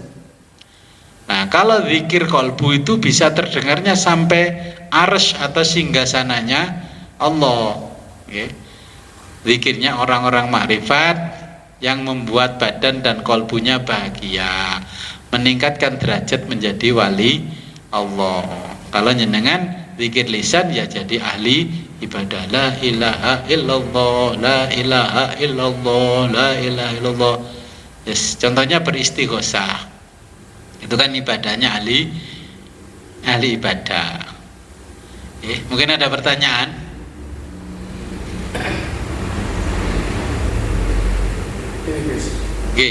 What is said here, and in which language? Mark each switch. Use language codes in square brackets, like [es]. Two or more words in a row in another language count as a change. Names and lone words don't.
[id] Nah, kalau zikir kolbu itu bisa terdengarnya sampai arsy atau singgasananya Allah. Okay. Zikirnya orang-orang makrifat yang membuat badan dan kolbunya bahagia, meningkatkan derajat menjadi wali Allah. Kalau nyenengan zikir lisan ya jadi ahli ibadah. [ar] لا إله إلا الله، لا إله إلا الله، لا إله إلا الله. [id] Yes, contohnya beristighosah. Itu kan ibadahnya ahli ibadah. Mungkin ada pertanyaan? Oke.